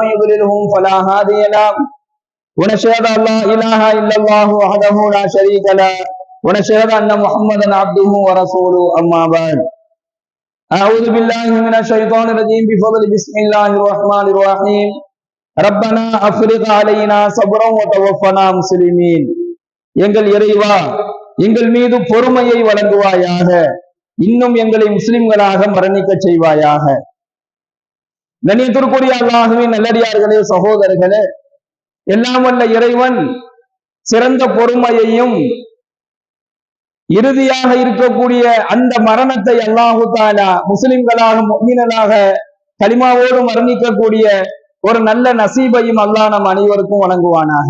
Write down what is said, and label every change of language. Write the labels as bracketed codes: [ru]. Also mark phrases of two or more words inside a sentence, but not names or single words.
[ar] يضلله فلا هادي له ونشهد ان لا اله الا الله وحده لا شريك له ونشهد ان محمدا عبده ورسوله اما بعد اعوذ بالله من الشيطان الرجيم بفضل بسم الله الرحمن الرحيم ربنا افرغ علينا صبرا وتوفنا مسلمين [ta] எங்கள் இறைவா எங்கள் மீது பொறுமையை வழங்குவாயாக, இன்னும் எங்களை முஸ்லிம்களாக மரணிக்க செய்வாயாக. கண்ணியத்திற்குரிய அல்லாஹ்வின் நல்லடியார்களே, சகோதரர்களே, எல்லாம் வல்ல இறைவன் சிறந்த பொறுமையையும் இறுதியாக இருக்கக்கூடிய அந்த மரணத்தை [ar] الله تعالى [ta] முஸ்லிம்களாக முஃமினாக கலிமாவோடு மரணிக்கக்கூடிய ஒரு நல்ல நசீபையும் அல்லாஹ் நம் அனைவருக்கும் வழங்குவானாக.